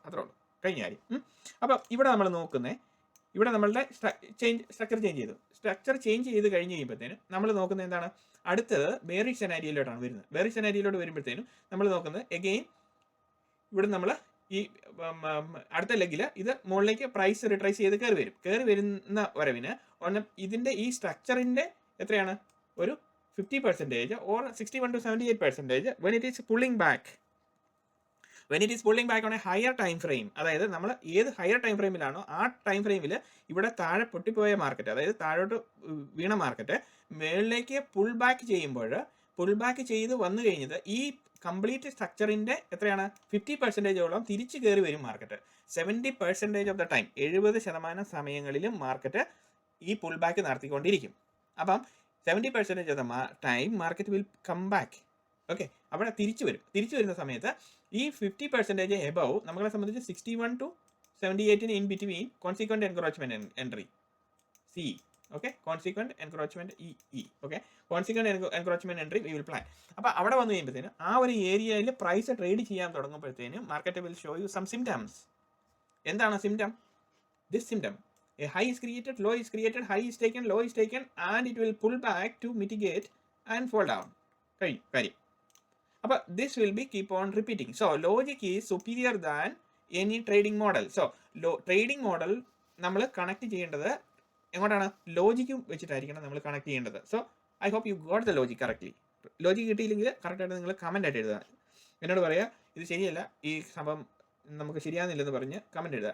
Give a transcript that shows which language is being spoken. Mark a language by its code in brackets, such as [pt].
[ml] അത്രേ ഉള്ളൂ, കഴിഞ്ഞ കാര്യം. അപ്പം ഇവിടെ നമ്മൾ നോക്കുന്നത്, ഇവിടെ നമ്മളുടെ സ്ട്രക്ചർ ചേഞ്ച് ചെയ്ത് കഴിഞ്ഞ് കഴിയുമ്പോഴത്തേനും നമ്മൾ നോക്കുന്നത് എന്താണ്? അടുത്തത് ബെയറിഷ് സെനാരിയോയിലോട്ടാണ് വരുന്നത്. ബെയറിഷ് സെനാരിയോയിലോട്ട് വരുമ്പോഴത്തേനും നമ്മൾ നോക്കുന്നത് എഗെയിൻ ഇവിടെ നമ്മൾ ഈ അടുത്ത ലെഗിൽ ഇത് മുകളിലേക്ക് പ്രൈസ് റിട്രൈസ് ചെയ്ത് കയറി വരുന്ന വരവിന് ഇതിൻ്റെ ഈ സ്ട്രക്ചറിൻ്റെ എത്രയാണ്? ഒരു [en] 50% or 61 to 78% when it is pulling back. When it is pulling back on a higher time frame, [ml] അതായത് നമ്മൾ ഏത് ഹയർ ടൈം ഫ്രെയിമിലാണോ ആ ടൈം ഫ്രെയിമിൽ ഇവിടെ താഴെ പൊട്ടിപ്പോയ മാർക്കറ്റ്, അതായത് താഴോട്ട് വീണ മാർക്കറ്റ് മേളിലേക്ക് പുൾ ബാക്ക് ചെയ്ത് വന്നു കഴിഞ്ഞത് ഈ കംപ്ലീറ്റ് സ്ട്രക്ചറിൻ്റെ എത്രയാണ്? 50%ഓളം തിരിച്ചു കയറി വരും മാർക്കറ്റ്. [en] 70% of the time, [ml] 70% സമയങ്ങളിലും മാർക്കറ്റ് ഈ പുൾ ബാക്ക് നടത്തിക്കൊണ്ടിരിക്കും. [en] അപ്പം 70% of the time market will come back. [ml] Okay, അവിടെ തിരിച്ചു വരുന്ന സമയത്ത് ഈ 50% എബവ് നമ്മളെ സംബന്ധിച്ച് 61 to 78 in between consequent encroachment entry C. Okay, consequent encroachment E. Okay, consequent encroachment entry we will plan. അപ്പോൾ അവിടെ വന്നു കഴിയുമ്പോഴത്തേനും ആ ഒരു ഏരിയയിൽ പ്രൈസ് ട്രേഡ് ചെയ്യാൻ തുടങ്ങുമ്പോഴത്തേനും market [en] Will show you some symptoms. [ml] എന്താണ് symptom? [en] This symptom, a high is created, low is created, high is taken, low is taken, and it will pull back to mitigate and fall down. കാര്യം. [ml] അപ്പോൾ [en] this will be keep on repeating. So logic is superior than any trading model. [ml] So trading model നമ്മൾ connect ചെയ്യേണ്ടത് എങ്ങോട്ടാണ്? ലോജിക്കും വെച്ചിട്ടായിരിക്കണം നമ്മൾ connect ചെയ്യേണ്ടത്. [en] So I hope you got the logic correctly. [ml] Logic കിട്ടിയില്ലെങ്കിൽ കറക്റ്റായിട്ട് നിങ്ങൾ കമൻ്റ് ആയിട്ട് എഴുതുക. എന്നോട് പറയുക ഇത് ശരിയല്ല, ഈ സംഭവം നമുക്ക് ശരിയാകുന്നില്ലെന്ന് പറഞ്ഞ് കമൻറ്റ് എഴുതുക.